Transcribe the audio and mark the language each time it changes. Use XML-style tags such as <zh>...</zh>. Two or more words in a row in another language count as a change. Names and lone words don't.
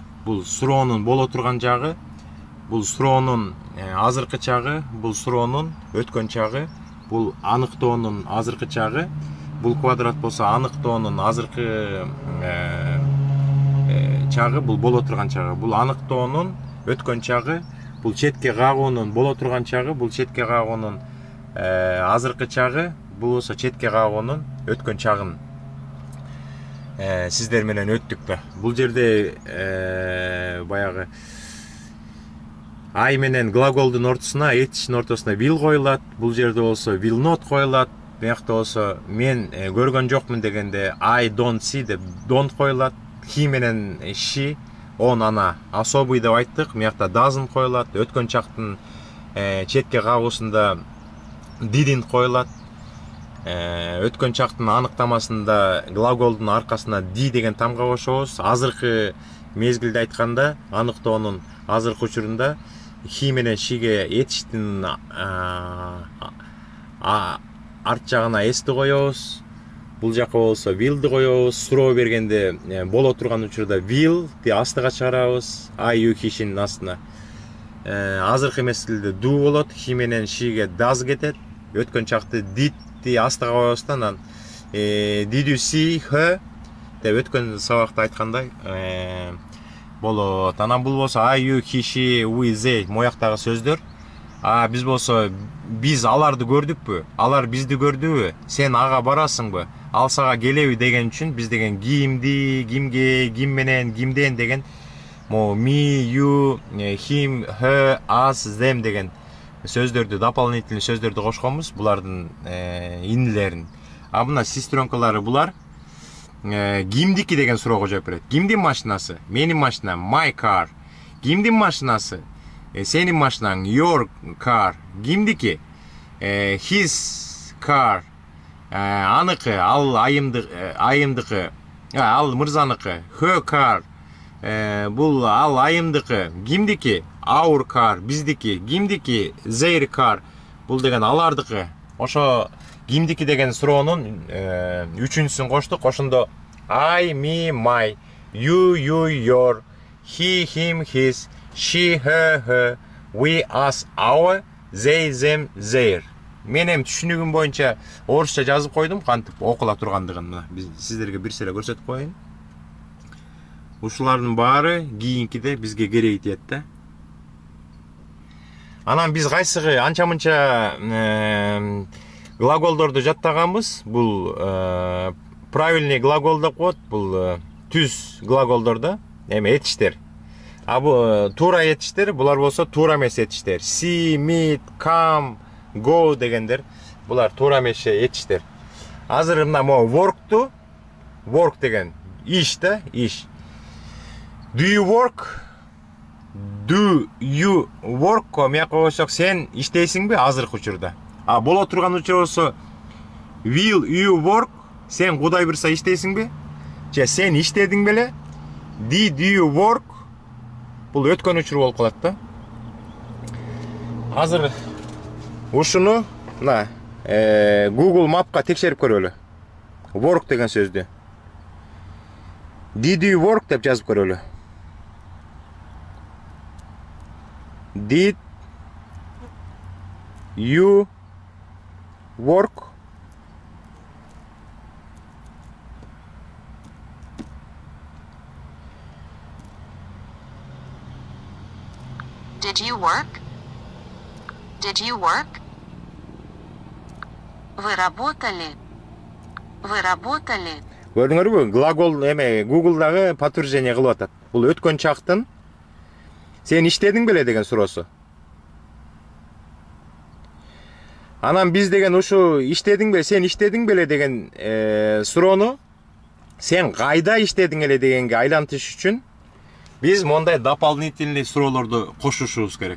<ky>Бул суроонун боло турган жагы, бул суроонун азыркы чагы, бул суроонун өткөн чагы, бул аныктоонун азыркы чагы, бул квадрат болсо аныктоонун азыркы чагы, бул боло турган чагы, бул аныктоонун өткөн чагы, бул четке кагуунун боло турган чагы, бул четке кагуунун азыркы чагы, бул болсо четке кагуунун өткөн чагын сиздер менен өттүк да. Бул жерде баягы ай менен глаголдун ортосуна, этичтин ортосуна will коюлат. Бул жерде болсо</ky> <en>will not</en> <ky>коюлат. Буякта болсо мен көргөн жокмун дегенде</ky> <en>I don't see</en> <ky>деп don't коюлат. He менен she,</ky> <ru>он ана особый</ru> <ky>деп айттык. Буякта doesn't коюлат. Өткөн чактын четке кагуусунда didn't коюлат. Өткөн чактын аныктамасында глаголдун аркасына di деген тамга кошобуз. Азыркы мезгилде айтканда, аныктоонун азыркы учурунда he менен sheге этичтин арт жагына s'ти коебуз. Бул жака болсо will'ди коебуз. Суроо бергенде боло турган учурда will'ди астыга чыгарабыз.</ky> <en>I, you,</en> <ky>he'шинин астына. Азыркы мезгилде do болот. He менен sheге does кетет. Өткөн чакты did'ди астыга коебуз да. Анан</ky> <en>did you see her</en> <ky>деп өткөн сабакта айткандай болот. Анан бул болсо</ky> <en>I, you, he, she, we, they</en> <ky>мояктагы сөздөр. Биз болсо биз аларды көрдүкпү? Алар бизди көрдүбү? Сен ага барасыңбы? Ал сага келеби деген үчүн биз деген кимди, кимге, ким менен, кимден деген me, you, him, her, us, them деген сөздөрдү, дополнительный сөздөрдү кошконбуз. Булардын инилерин. Мына сестренкалары булар кимдики деген суроого жооп берет. Кимдин машинасы? Менин машинам,</ky> <en>my car.</en> <ky>Кимдин машинасы? Сенин машинаң,</ky> <en>your car. Кимдики? His car.</en> <ky>Аныкы, ал айымдыкы. Ал мырзаныкы.</ky> <en>Her car.</en> <ky>Бул ал айымдыкы. Кимдики?</ky> <en>Our car.</en> <ky>Биздики. Кимдики?</ky> <en>Their car.</en> <ky>Бул деген алардыкы. Ошо кимдики деген суроонун үчүнчүсүн коштук.</ky> <en>Ошондо I, me, my, you, your, he, him, his, she, her, we, us, our, they, them, their.</en> <ky>Мен эми түшүнүгүм боюнча орусча жазып койдум, кантип окула тургандыгын. Биз сиздерге бир сыйра көрсөтүп коеюн. Ушулардын баары кийинкиде бизге керек тиет да. Анан биз кайсыгы анча-мынча глаголдорду жаттаганбыз. Бул</ky> <ru>правильный глагол</ru> <ky>деп коет. Бул түз глаголдор да. Эми этиштер. Бул туура этиштер. Булар болсо туура эмес этиштер.</ky> <en>See, meet, come, go</en> <ky>дегендер. Булар туура эмес этиштер. Азыр мына work'ту, work деген иш да, иш.</ky> <en>Do you work? Do you work?</en> <ky>Мияка койсок, сен иштейсиңби азыркы учурда? Боло турган учур болсо</ky> <en>will you work?</en> <ky>Сен кудай бурса иштейсиңби? Же сен иштедиң беле?</ky> <en>Did you work?</en> <ky>Бул өткөн учур болуп калат да. Азыр ушуну мына Google Map'ка текшерип көрөлү. Work деген сөздү.</ky> <en>Did you work</en> <ky>деп жазып көрөлү.</ky> <en>Did you work? Did you work? Did you work?</en> <ru>Вы работали? Вы работали?</ru> <ky>Көрдүңөрбү? Глагол эме Google'дагы подтверждение кылып атат. Бул өткөн чактын сен иштедиң беле деген суроосу. Анан биз деген ушу иштедиң беле, сен иштедиң беле деген суроону сен кайда иштедиң эле дегенге айлантыш үчүн биз мондай дополнительный суроолорду кошушубуз керек.</ky>